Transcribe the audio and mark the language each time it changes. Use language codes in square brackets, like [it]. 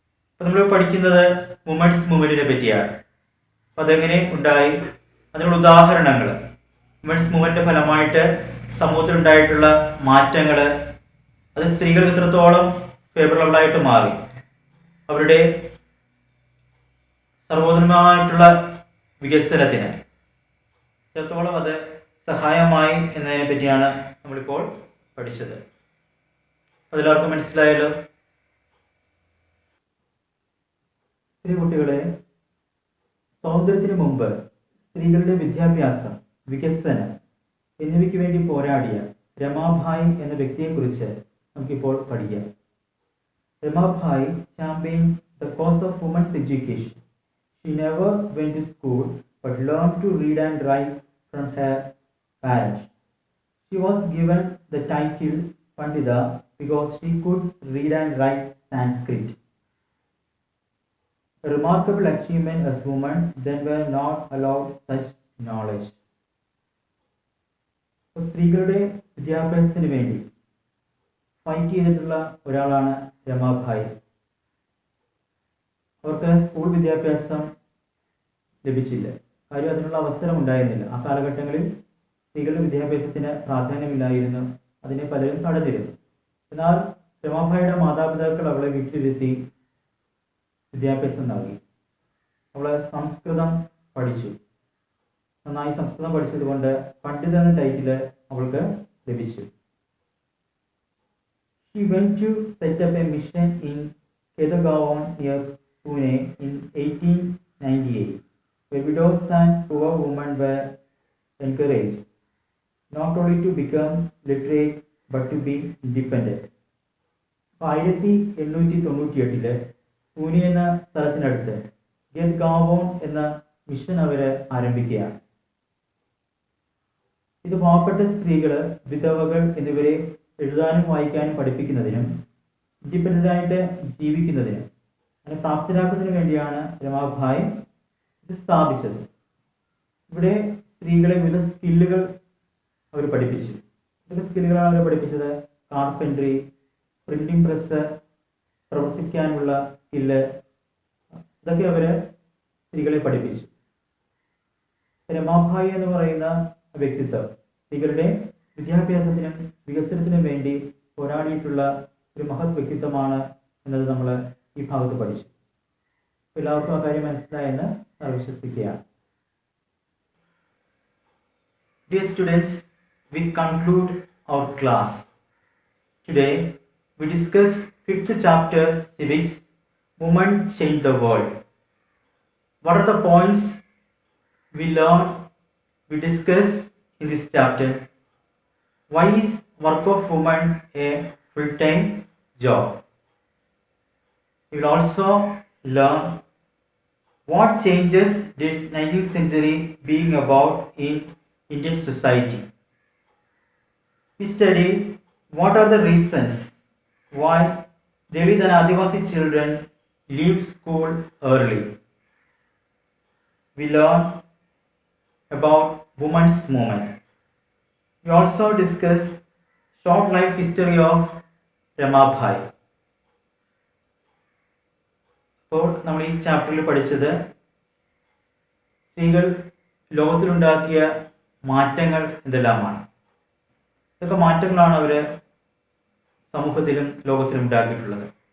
[ml] അപ്പം നമ്മൾ പഠിക്കുന്നത് വുമൻസ് മൂവ്മെന്റിനെ പറ്റിയാണ്. അപ്പം അതെങ്ങനെ ഉണ്ടായി, അതിനുള്ള ഉദാഹരണങ്ങൾ, വുമൻസ് മൂവ്മെന്റിന്റെ ഫലമായിട്ട് സമൂഹത്തിലുണ്ടായിട്ടുള്ള മാറ്റങ്ങൾ, അത് സ്ത്രീകൾക്ക് എത്രത്തോളം ഫേവറബിളായിട്ട് മാറി, അവരുടെ സർവോത്തമമായിട്ടുള്ള വികസനത്തിന് എത്രത്തോളം അത് സഹായമായി എന്നതിനെ പറ്റിയാണ് നമ്മളിപ്പോൾ പഠിച്ചത്. അതെല്ലാവർക്കും മനസ്സിലായല്ലോ. സ്ത്രീ കുട്ടികളെ, സ്വാതന്ത്ര്യത്തിന് മുമ്പ് സ്ത്രീകളുടെ വിദ്യാഭ്യാസം, വികസനം എന്നിവയ്ക്ക് വേണ്ടി പോരാടിയ രമാഭായ് എന്ന വ്യക്തിയെക്കുറിച്ച് നമുക്കിപ്പോൾ പഠിക്കാം. [en] Ramabai championed the cause of women's education. She never went to school but learned to read and write from her parents. She was given the title Pandita because she could read and write Sanskrit. A remarkable achievement as women then were not allowed such knowledge. [ml] സ്ത്രീകളുടെ വിദ്യാഭ്യാസത്തിന് വേണ്ടി fight ചെയ്തിട്ടുള്ള ഒരാളാണ് രമാഭായ്. അവർക്ക് school വിദ്യാഭ്യാസം ലഭിച്ചില്ല, കാര്യം അതിനുള്ള അവസരം ഉണ്ടായിരുന്നില്ല. ആ കാലഘട്ടങ്ങളിൽ സ്ത്രീകളുടെ വിദ്യാഭ്യാസത്തിന് പ്രാധാന്യമില്ലായിരുന്നു, അതിനെ പലരും തടഞ്ഞിരുന്നു. എന്നാൽ രമാഭായിയുടെ മാതാപിതാക്കൾ അവളെ വീട്ടിലിരുത്തി വിദ്യാഭ്യാസം നൽകി. അവൾ സംസ്കൃതം പഠിച്ചു. നന്നായി സംസ്കൃതം പഠിച്ചതുകൊണ്ട് പണ്ഡിത എന്ന ടൈറ്റില് അവൾക്ക് ലഭിച്ചു. [en] She went to set up a mission in Kedagaon near Pune in 1898, where widows and poor women were encouraged not only to become literate but to be independent. [ml] 1898 Pune എന്ന സ്ഥലത്തിനടുത്ത് ഗെദ്ഗാവോൺ എന്ന മിഷൻ അവർ ആരംഭിക്കുകയാണ്. ഇത് പാവപ്പെട്ട സ്ത്രീകൾ, വിധവകൾ എന്നിവരെ എഴുതാനും വായിക്കാനും പഠിപ്പിക്കുന്നതിനും ഇൻഡിപെൻഡൻ്റായിട്ട് ജീവിക്കുന്നതിനും അങ്ങനെ പ്രാപ്തരാക്കുന്നതിന് വേണ്ടിയാണ് രമാഭായ് ഇത് സ്ഥാപിച്ചത്. ഇവിടെ സ്ത്രീകളെ വിവിധ സ്കില്ലുകൾ അവർ പഠിപ്പിച്ചു. ഇതൊക്കെ സ്കില്ലുകളാണ് അവർ പഠിപ്പിച്ചത്. കാർപ്പൻട്രി, പ്രിന്റിംഗ് പ്രസ്, പ്രവർത്തിക്കാനുള്ള സ്കില്ല്, ഇതൊക്കെ അവർ സ്ത്രീകളെ പഠിപ്പിച്ചു. രമാഭായ് എന്ന് പറയുന്ന വ്യക്തിത്വം സ്ത്രീകളുടെ വിദ്യാഭ്യാസത്തിനും വികസനത്തിനും വേണ്ടി പോരാടിയിട്ടുള്ള ഒരു മഹത് വ്യക്തിത്വമാണ് എന്നത് നമ്മൾ ഈ ഭാഗത്ത് പഠിച്ചു. എല്ലാവർക്കും ആ കാര്യം മനസ്സിലായെന്ന് വിശ്വസിക്കുകയാണ്. [en] Dear students, we conclude our class. Today we discussed 5th chapter Civics, Women Change the World. What are the points we learned, we discussed in this chapter? Why is work of women a full-time job? We will also learn what changes did 19th century bring about in Indian society. We study what are the reasons why Dalit and Adivasi children leave school early. We learn about women's movement. We also discuss short life history of Ramabai. [ml] അപ്പോൾ നമ്മൾ ഈ ചാപ്റ്ററിൽ പഠിച്ചത് സ്ത്രീകൾ ലോകത്തിലുണ്ടാക്കിയ മാറ്റങ്ങൾ എന്തെല്ലാമാണ്. ഇതൊക്കെ മാറ്റങ്ങളാണ് അവർ സമൂഹത്തിലും ലോകത്തിലും ഉണ്ടാക്കിയിട്ടുള്ളത്.